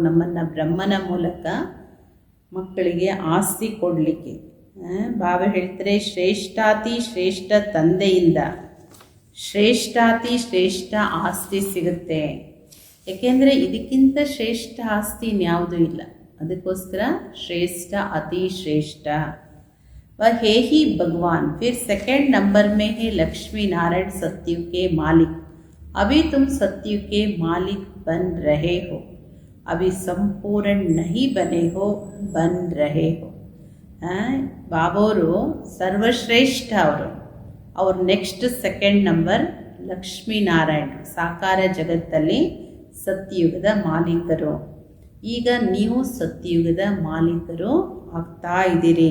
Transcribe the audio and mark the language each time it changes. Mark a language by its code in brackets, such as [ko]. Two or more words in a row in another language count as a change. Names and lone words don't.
[kn] ನಮ್ಮನ್ನು ಬ್ರಹ್ಮನ ಮೂಲಕ ಮಕ್ಕಳಿಗೆ ಆಸ್ತಿ ಕೊಡಲಿಕ್ಕೆ. ಬಾಬಾ ಹೇಳ್ತಾರೆ, ಶ್ರೇಷ್ಠಾತಿ ಶ್ರೇಷ್ಠ ತಂದೆಯಿಂದ ಶ್ರೇಷ್ಠಾತಿ ಶ್ರೇಷ್ಠ ಆಸ್ತಿ ಸಿಗುತ್ತೆ. ಏಕೆಂದರೆ ಇದಕ್ಕಿಂತ ಶ್ರೇಷ್ಠ ಆಸ್ತಿ ಇನ್ಯಾವುದೂ ಇಲ್ಲ. ಅದಕ್ಕೋಸ್ಕರ ಶ್ರೇಷ್ಠ ಅತಿ ಶ್ರೇಷ್ಠ. [hi] वह है ही भगवान. फिर [en] second number [hi] में है लक्ष्मी नारायण सत्युग के मालिक. अभी तुम सत्युग के मालिक बन रहे हो, अभी संपूर्ण नहीं बने हो, बन रहे हो. [kn] ಬಾಬೋರು ಸರ್ವಶ್ರೇಷ್ಠ. ಅವ್ರ [en] next second number [kn] ಲಕ್ಷ್ಮೀನಾರಾಯಣರು, ಸಾಕಾರ ಜಗತ್ತಲ್ಲಿ ಸತ್ಯಯುಗದ ಮಾಲೀಕರು. ಈಗ ನೀವು ಸತ್ಯಯುಗದ ಮಾಲೀಕರು ಆಗ್ತಾ ಇದ್ದೀರಿ.